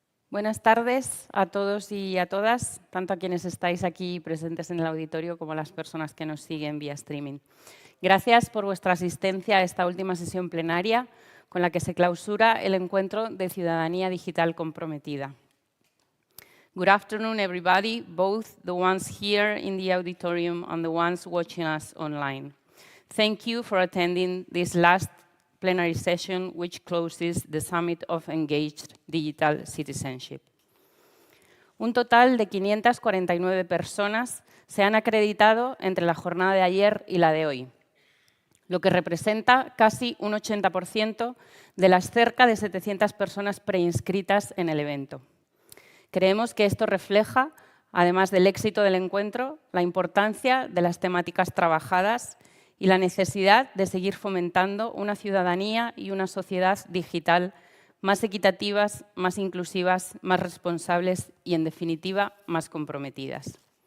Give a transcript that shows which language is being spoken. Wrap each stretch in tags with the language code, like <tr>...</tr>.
<es>Buenas tardes a todos y a todas, tanto a quienes estáis aquí presentes en el auditorio como a las personas que nos siguen vía streaming. Gracias por vuestra asistencia a esta última sesión plenaria con la que se clausura el encuentro de Ciudadanía Digital Comprometida.</es> <en>Good afternoon, everybody, both the ones here in the auditorium and the ones watching us online. Thank you for attending this last plenary session, which closes the Summit of Engaged Digital Citizenship.</en> <es>Un total de 549 personas se han acreditado entre la jornada de ayer y la de hoy, lo que representa casi un 80% de las cerca de 700 personas preinscritas en el evento. Creemos que esto refleja, además del éxito del encuentro, la importancia de las temáticas trabajadas y la necesidad de seguir fomentando una ciudadanía y una sociedad digital más equitativas, más inclusivas, más responsables y, en definitiva, más comprometidas.</es>